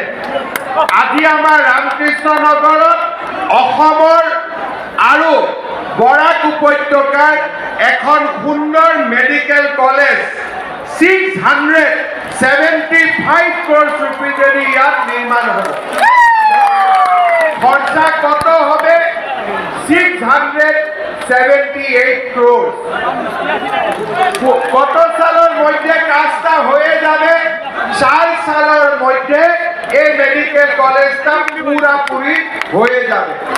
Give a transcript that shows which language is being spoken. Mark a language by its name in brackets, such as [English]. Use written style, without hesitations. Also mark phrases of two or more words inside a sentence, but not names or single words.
[Assamese] আজি আমাৰ ৰামকৃষ্ণনগৰত অসমৰ আৰু বৰাক উপত্যকাৰ এখন সুন্দৰ [English] medical college [Assamese] 675 [English] crores rupees [Assamese] ইয়াত নিৰ্মাণ হ'ব। [Bangla] খরচা কত হবে? 678 crores। কত সালের মধ্যে কাজটা হয়ে যাবে? 4 সালের মধ্যে এই [English] medical college [Bangla] পুরাপুরি হয়ে যাবে।